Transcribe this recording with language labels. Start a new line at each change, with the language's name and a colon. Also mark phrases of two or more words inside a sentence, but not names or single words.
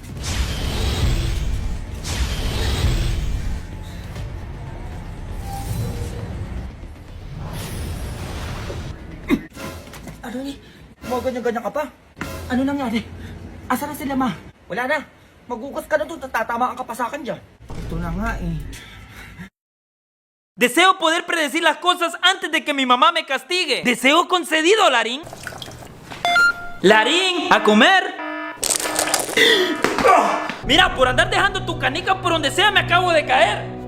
Cebuano: Ano ni?
Filipino: Mga ganyan-ganyan ka pa? Ano nangyari?
Cebuano: Asa na sila,
Filipino: ma? Wala na. Magugas ka na doon, tatatamaan ka pa sa akin dyan. Ito na nga eh.
Spanish: Deseo poder predecir las cosas antes de que mi mamá me castigue. Deseo concedido, Larín. Larín, a comer. Mira, por andar dejando tu canica por donde sea me acabo de caer.